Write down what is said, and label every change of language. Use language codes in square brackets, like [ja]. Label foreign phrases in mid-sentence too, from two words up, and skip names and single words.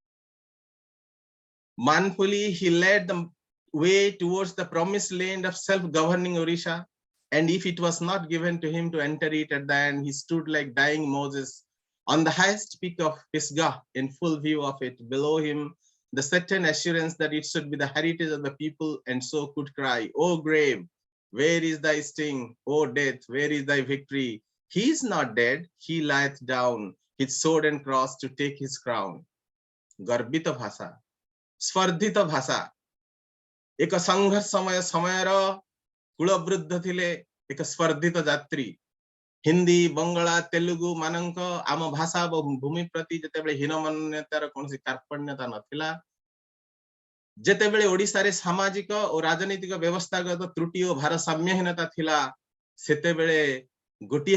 [en] Manfully he led the way towards the promised land of self-governing Orissa, and if it was not given to him to enter it at the end, he stood like dying Moses on the highest peak of Pisgah in full view of it. Below him, the certain assurance that it should be the heritage of the people, and so could cry, O grave, where is thy sting? O death, where is thy victory? He is not dead, he lieth down, his sword and cross to take his crown. [or] ଗର୍ବିତ ଭାଷା ସ୍ପର୍ଧିତ ଭାଷା ଏକ ସଂଘର୍ଷ ସମୟ କୁଳବୃଦ୍ଧ ଥିଲେ ଏକ ସ୍ପର୍ଧିତ ଯାତ୍ରୀ ହିନ୍ଦୀ ବଙ୍ଗଳା ତେଲୁଗୁ ମାନକ ଆମ ଭାଷା ଭୂମି ପ୍ରତି ଯେତେବେଳେ ହୀନ ମାନ୍ୟତାର କୌଣସି କାର୍ପଣ୍ୟତା ନଥିଲା ଯେତେବେଳେ ଓଡ଼ିଶା ରେ ସାମାଜିକ ଓ ରାଜନୀତିକ ବ୍ୟବସ୍ଥାଗତ ତ୍ରୁଟି ଓ ଭାରସାମ୍ୟହୀନତା ଥିଲା ସେତେବେଳେ ଗୋଟିଏ